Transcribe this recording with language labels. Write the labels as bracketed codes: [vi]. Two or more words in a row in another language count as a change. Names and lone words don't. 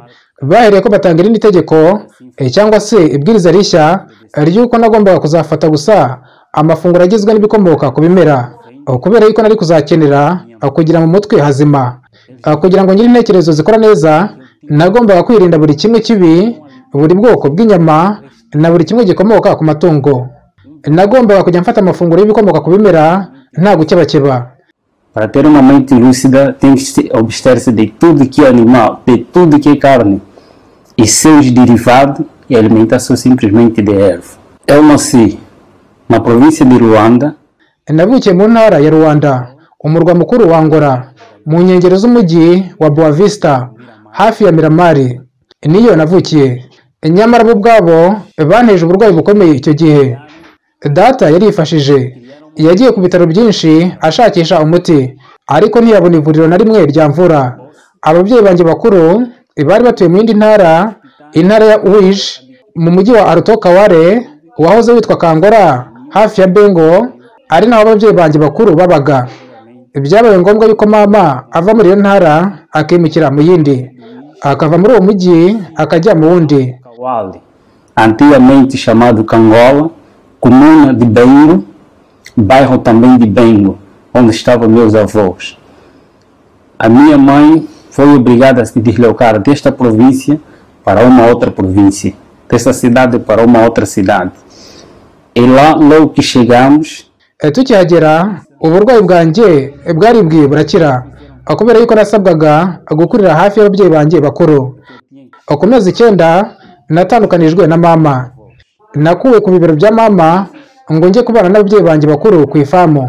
[rw] Bahereye ko batanga irindi tegeko cyangwa se ibwiriza rishya ry'uko nagombaga kuzafata gusa amafunguro agizwe n'ibikomoka ku bimera, kubera yuko nari kuzakenera kugira mu mutwe hazima. Kugira ngo ngire intekerezo zikora neza, nagombaga kwirinda buri kimwe kibi, buri bwoko bw'inyama na buri kimwe gikomoka ku matungo. Nagombaga kujya mfata amafunguro y'ibikomoka ku bimera nta gukebakeba. [pt] Para ter uma mente lúcida, tem que abster-se de tudo que é animal, de tudo que é carne e seus derivados, e alimentação simplesmente de erva. Eu nasci na província de Ruanda. [rw] Navukiye mu ntara ya Rwanda, umurwa mukuru wa Angola, mu nkengero z'umujyi wa Boa Vista, hafi ya Miramari. Niyo navukiye. Nyamara bo ubwabo banteje uburwayi bukomeye icyo gihe. Data yarifashije, yagiye ku bitaro byinshi ashakisha umuti, ariko ntiyabona ivuriro na rimwe ryamvura. Ababyeyi banjye bakuru bari batuye mu yindi ntara, intara ya Uige, mu mujyi wa Alto Kaware wahoze witwa Kangora, hafi ya Bengo, ari naho ababyeyi banjye bakuru babaga. Byabaye ngombwa yuko mama ava muri iyo ntara akimukira mu yindi, akava muri uwo mujyi akajya mu wundi. [pt] Antigamente chamado Cangola, comuna de Bengo, bairro também de Bengo, onde estavam meus avós. A minha mãe foi obrigada a se deslocar desta província para uma outra província, dessa cidade para uma outra cidade. E lá, logo que chegamos, [rw] tukihagera uburwayi bwanjye bwaribwiye burakira kubera yuko nasabwaga gukurira hafi y'ababyeyi banjye bakuru. Ku mezi 9 natandukanijwe na mama, nakuwe ku bibero bya mama ngo njye kubana n'ababyeyi banjye bakuru ku ifamu.